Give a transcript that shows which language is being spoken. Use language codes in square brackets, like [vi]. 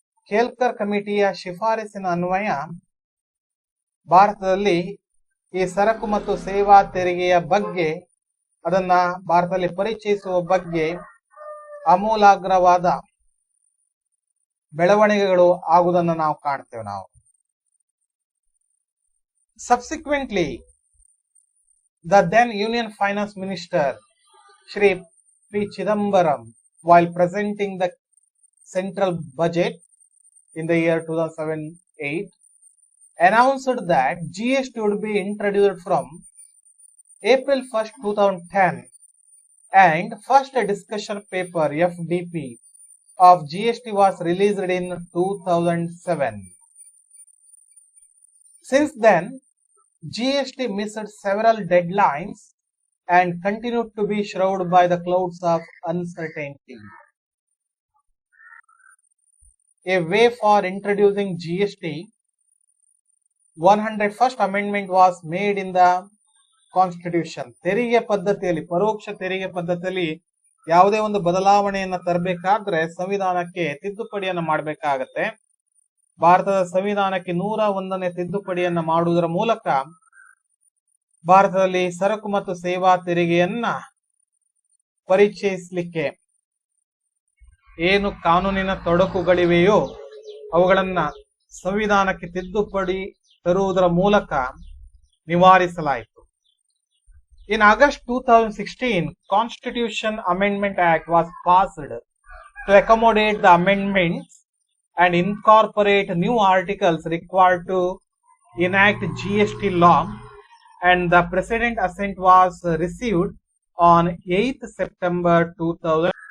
[kn] ಕೇಲ್ಕರ್ ಕಮಿಟಿಯ ಶಿಫಾರಸಿನ ಅನ್ವಯ ಭಾರತದಲ್ಲಿ ಈ ಸರಕು ಮತ್ತು ಸೇವಾ ತೆರಿಗೆಯ ಬಗ್ಗೆ, ಅದನ್ನ ಭಾರತದಲ್ಲಿ ಪರಿಚಯಿಸುವ ಬಗ್ಗೆ ಆಮೂಲಾಗ್ರವಾದ ಬೆಳವಣಿಗೆಗಳು ಆಗುವುದನ್ನು ನಾವು ಕಾಣ್ತೇವೆ ನಾವು. [en] Subsequently, the then Union Finance Minister Shri P. Chidambaram while presenting the central budget in the year 2007-8, announced that GST would be introduced from April 1st, 2010, and first discussion paper FDP of GST was released in 2007. Since then, GST missed several deadlines and continued to be shrouded by the clouds of uncertainty. A way for introducing GST, 101st amendment was made in the constitution. [kn] ತೆರಿಗೆ ಪದ್ಧತಿಯಲ್ಲಿ, ಪರೋಕ್ಷ ತೆರಿಗೆ ಪದ್ಧತಿಯಲ್ಲಿ ಯಾವುದೇ ಒಂದು ಬದಲಾವಣೆಯನ್ನ ತರಬೇಕಾದ್ರೆ ಸಂವಿಧಾನಕ್ಕೆ ತಿದ್ದುಪಡಿಯನ್ನ ಮಾಡಬೇಕಾಗತ್ತೆ. ಭಾರತದ ಸಂವಿಧಾನಕ್ಕೆ 101ನೇ ತಿದ್ದುಪಡಿಯನ್ನ ಮಾಡುವುದರ ಮೂಲಕ ಭಾರತದಲ್ಲಿ ಸರಕು ಮತ್ತು ಸೇವಾ ತೆರಿಗೆಯನ್ನ ಪರಿಚಯಿಸಲಿಕ್ಕೆ ಏನು ಕಾನೂನಿನ ತೊಡಕುಗಳಿವೆಯೋ ಅವುಗಳನ್ನ ಸಂವಿಧಾನಕ್ಕೆ ತಿದ್ದುಪಡಿ ತರುವುದರ ಮೂಲಕ ನಿವಾರಿಸಲಾಯಿತು. In August 2016, Constitution Amendment Act was passed to accommodate the amendments and incorporate new articles required to enact GST law, and the President assent was received on 8th September 2000.